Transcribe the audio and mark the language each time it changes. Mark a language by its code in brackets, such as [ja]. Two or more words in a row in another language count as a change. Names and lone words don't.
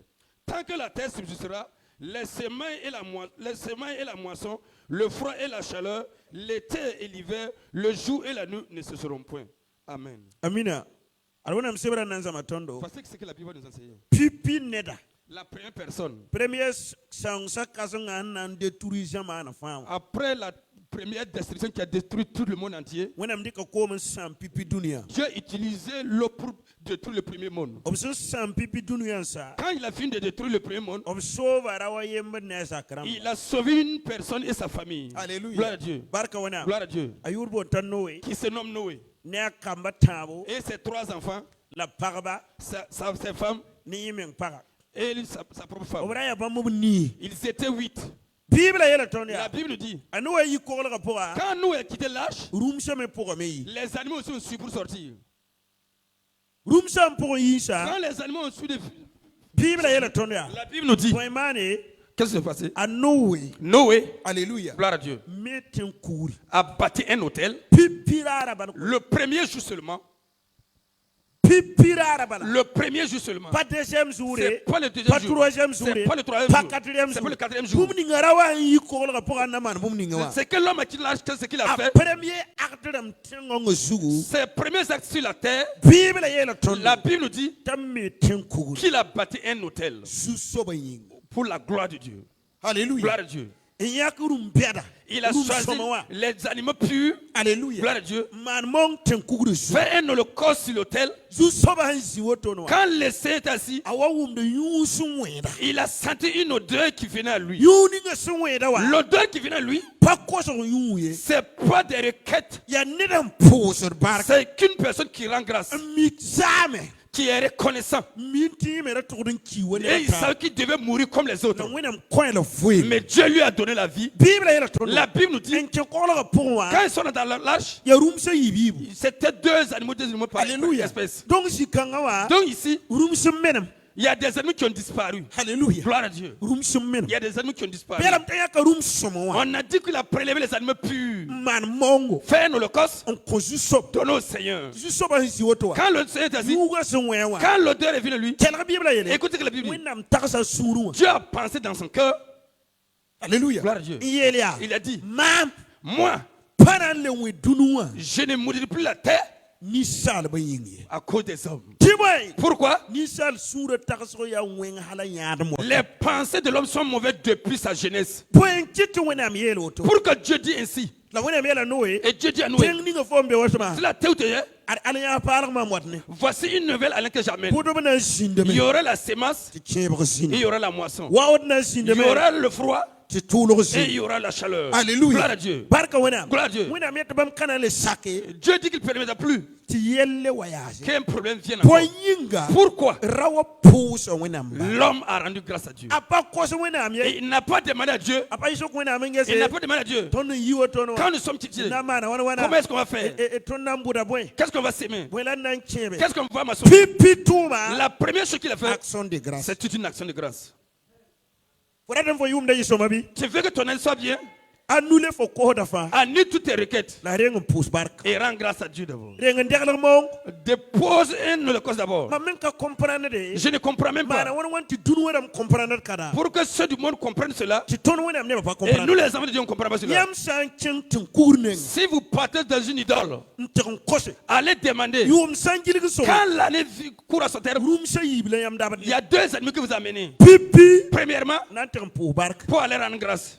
[fr] Tant que la terre subsistera, les semailles et la moisson, le froid et la chaleur, l'été et l'hiver, le jour et la nuit ne cesseront point. Amen. [mos] Amina. [fr] Parce que c'est ce que la Bible nous enseigne. La première personne. Après la première destruction qui a détruit tout le monde entier, [mos] wẽnnaam dɩka koom n sãam pipi dũniyã [fr] Dieu a utilisé l'eau pour détruire le premier monde. [mos] b sẽn sãam pipi dũniyã sa [fr] Quand il a fini de détruire le premier monde, [mos] b soova ra wa yembr ne a zak rãmba [fr] il a sauvé une personne et sa famille. Alléluia. Gloire à Dieu. [mos] barka wẽnnaam [fr] Gloire à Dieu. [mos] a yʋʋr boon t'a noe [fr] Qui se nomme Noé. [mos] ne a kamba tãabo [fr] Et ses 3 enfants, [mos] la pagba [fr] ses femmes [mos] ne yẽ meng paga [fr] et sa propre [mos] b [fr] femme. [mos] ra yaa bãmb b nii [fr] Ils étaient 8. [mos] biibla yeela tõnd [fr] La [mos] yaa [fr] Bible nous dit, [mos] a noa yi koglga pʋga [fr] quand Noé a quitté l'arche, [mos] rũmsã me pʋgame yi [fr] les animaux aussi ont su pour sortir. [mos] rũmsã n pʋgẽ yĩnsa [fr] Quand les animaux ont su de... [mos] biibla yeela tõnd yaa [fr] La Bible nous dit, [mos] bõe maane [fr] qu'est-ce qui s'est passé? [mos] a noe [fr] Noé, Alléluia. gloire à Dieu, [mos] me tẽn kugri [fr] a bâti un hôtel. [mos] pipi raara bala [fr] Le premier jour seulement, [mos] pipi raara bala [fr] le premier jour seulement, pas deuxième jour c'est pas le deuxième pas jour, troisième jour c'est pas le troisième pas jour, quatrième c'est jour pas le quatrième jour. [mos] bũmb ninga ra wa n yi koglga pʋga n na maan bũmb ninga wã [fr] C'est que l'homme a quitté l'arche, qu'est-ce qu'il a [mos] a [fr] fait? premier acte [mos] rãmb tẽngãngã zugu [fr] Ses premiers actes sur la terre, [mos] biibla yeela tõnd [fr] la Bible nous dit [mos] t'a me tẽn kugri [fr] qu'il a bâti un hôtel [mos] zu-soabã yĩngo [fr] pour la gloire de Dieu. Alléluia. Gloire à Dieu. [mos] n yãk rũm bɛda [fr] Il a [mos] rũm [fr] choisi [mos] sõma wã [fr] les animaux purs, Alléluia. gloire à Dieu, [mos] maan mong tẽn kugri zu [fr] faire un holocauste sur l'hôtel. [mos] zu-soabã sẽn zĩ wotone wã [fr] Quand le Seigneur est assis, [mos] a wa wʋmd yũu sẽn wẽeda [fr] il a senti une odeur qui venait à lui. [mos] yũu ninga sẽn wẽeda wã [fr] L'odeur qui venait à lui, [mos] pa kosg yũu ye [fr] c'est pas des requêtes, [mos] yaa ned n pʋʋsd barka [fr] c'est qu'une personne qui rend grâce, [mos] n mik zaame [fr] qui est reconnaissant. [mos] min tɩ yẽ me ra tʋgd n ki wa [fr] Et il savait qu'il devait mourir comme les autres. [mos] na wẽnnaam kõ la foe [fr] Mais Dieu lui a donné la vie. [mos] biibla yeela tõnd [fr] La Bible nous dit, [mos] n kẽ koglga pʋgẽ wã [fr] quand ils sont dans l'arche, [mos] yaa rũmsã yiib yiibu [fr] c'était 2 animaux par Alléluia. espèce. [mos] donc zĩ-kãngã wã [fr] Donc ici, [mos] rũms n menem [fr] il y a des animaux qui ont disparu. Alléluia. Gloire à Dieu. [mos] rũms n menem [fr] Il y a des animaux qui ont disparu. [mos] bɩ t'a yãka rũm sõma wã [fr] On a dit qu'il a prélevé les animaux purs. [mos] n maan mongo [fr] Fait un holocauste, [mos] n kõ zu-soab [fr] donné au Seigneur. [mos] zu-soabã sẽn zĩ woto wã [fr] Quand le Seigneur est assis, [mos] yũugã sẽn wẽ wã [fr] quand l'odeur est venue à lui, [mos] kelg biibla yele [fr] écoutez ce que la Bible dit. [mos] wẽnnaam tagsa sũurẽ wã [fr] Dieu a pensé dans son cœur, Alléluia. gloire à Dieu. [mos] n yeel yaa [fr] Il a dit, [mos] maam [fr] moi, [mos] pa na n le wẽ dũni wã [fr] je ne mourrai plus la terre [mos] ninsaalbã yĩng ye [fr] à cause des hommes. [mos] tɩ bõe [fr] Pourquoi? [mos] ninsaal sũurã tagsg yaa wẽng hala yãadem wã [fr] Les pensées de l'homme sont mauvaises depuis sa jeunesse. [mos] bõe n kɩ tɩ wẽnnaam yeel woto [fr] Pour que Dieu dit ainsi, [mos] la wẽnnaam yeela noe [fr] et Dieu dit à Noé, [mos] tẽng ninga fo n be wa tɩma [fr] c'est la terre où tu es, [mos] ad yãa paalg mam wat ne [fr] voici une nouvelle à laquelle j'amène. [mos] pʋdb na n [fr] Il [mos] zĩndame [fr] y aura la sémence [mos] tɩ kẽebg [fr] et [mos] zĩnd [fr] il y aura la moisson. [mos] waood na n [fr] Il y [mos] zĩndame [fr] aura le froid [mos] tɩ tʋʋlg [fr] et il [mos] zĩnd [fr] y aura la chaleur. Alléluia. Gloire à Dieu. [mos] barka wẽnnaam [fr] Gloire à Dieu. [mos] wẽnnaam yetɩ bãmb ka na n le sake [fr] Dieu dit qu'il ne permettra plus [mos] tɩ yelle wa yaase [fr] qu'un problème vienne encore. [mos] bõe yĩnga [fr] Pourquoi? [mos] ra wa pʋʋsa wẽnnaam ba [fr] L'homme a rendu grâce à Dieu. [mos] a pa kos wẽnnaam [fr] Et [mos] ye [fr] il n'a pas demandé à Dieu. [mos] a pa yɩsg wẽnnaam n [fr] Il n'a [mos] gese [fr] pas demandé à Dieu. [mos] tõnd n yi wotoon [fr] Quand [mos] wã [fr] nous sommes titillés, [mos] na n maana wãn [fr] comment [mos] wãna [fr] est-ce qu'on va faire? [mos] tõnd na n bʋda bõe [fr] Qu'est-ce qu'on va s'aimer? [mos] bõe la n na n kẽebe [fr] Qu'est-ce qu'on va maçonner? [mos] pipi tʋʋma [fr] La première chose qu'il a fait, action de grâce c'est toute une action de grâce. [mos] fo rat n fo yʋʋmda yɩ sõma bɩ [fr] Tu veux que ton aide soit bien? [mos] annule fo kosda fãa [fr] Annule toutes tes requêtes [mos] la reng n pʋʋs barka [fr] et rends grâce à Dieu d'abord. [mos] reng n deglg mong [fr] Dépose un holocauste d'abord. [mos] mam men ka comprendre de [fr] Je ne comprends même [mos] maana [fr] pas. [mos] wãn wãn tɩ dũni wẽnnaam comprendre kada [fr] Pour que ceux du monde comprennent cela, [mos] tɩ tõnd wẽnnaam nebã pa [fr] et nous comprendre les enfants de Dieu, on ne comprend pas cela. [mos] yãmb sã n kẽng tɩ n kugr neng [fr] Si vous partez dans une idole, [mos] n tɩg n kose [fr] allez demander. [mos] yʋʋm sã n gilg sõma [fr] Quand l'année court à son terme, [mos] rũmsã yiib la yãmb dabd [fr] il y a 2 ennemis que vous amenez. [mos] pipi [fr] Premièrement, [mos] na n tɩg n pʋʋs barka [fr] pour aller rendre grâce,